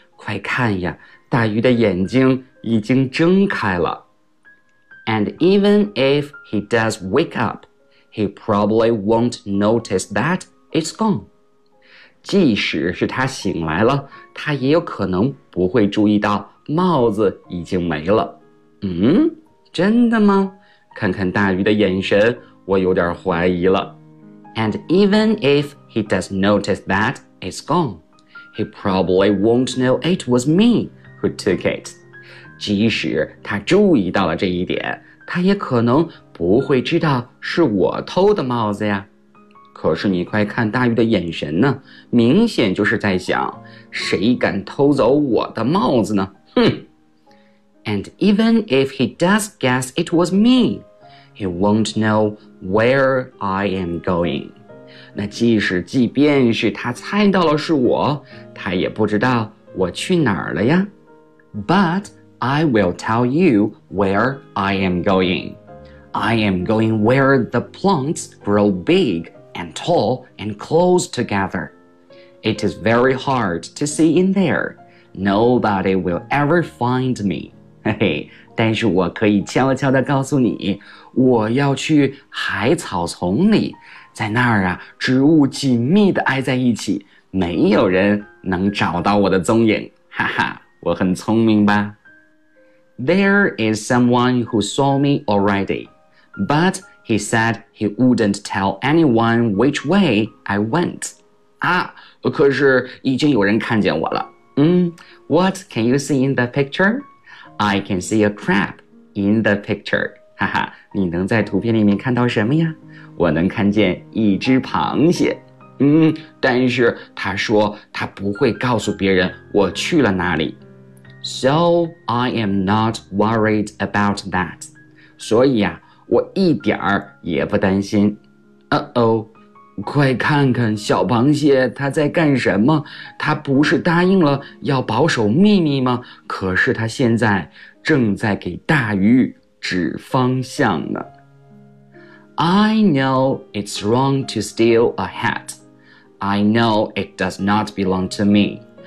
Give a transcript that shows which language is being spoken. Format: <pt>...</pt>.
<zh>快看呀，大鱼的眼睛已经睁开了。</zh> <en>And even if he does wake up, he probably won't notice that it's gone.</en> <zh>即使是他醒来了，他也有可能不会注意到帽子已经没了。嗯，真的吗？看看大鱼的眼神，我有点怀疑了。</zh> <en>And even if he does notice that it's gone, he probably won't know it was me who took it.</en> <zh>即使他注意到了这一点，他也可能不会知道是我偷的帽子呀。可是你快看大鱼的眼神呢，明显就是在想，谁敢偷走我的帽子呢？哼。</zh> <en>And even if he does guess it was me, he won't know where I am going.</en> <zh>那即便是他猜到了是我，他也不知道我去哪儿了呀。</zh> <en>But I will tell you where I am going. I am going where the plants grow big and tall and close together. It is very hard to see in there. Nobody will ever find me.</en> <zh>但是我可以悄悄地告诉你，我要去海草丛里，在那儿啊，植物紧密地挨在一起，没有人能找到我的踪影，哈哈，我很聪明吧。</zh> <en>There is someone who saw me already, but he said he wouldn't tell anyone which way I went.</en> <zh>啊，可是已经有人看见我了。</zh> <en>What can you see in the picture? I can see a crab in the picture.</en> <zh>哈哈，你能在图片里面看到什么呀？我能看见一只螃蟹。但是他说他不会告诉别人我去了哪里。</zh> <en>So I am not worried about that.</en> <zh>所以啊，我一点儿也不担心。快看看小螃蟹它在干什么，它不是答应了要保守秘密吗？可是它现在正在给大鱼指方向呢。</zh> <en>I know it's wrong to steal a hat. I know it does not belong to me.</en>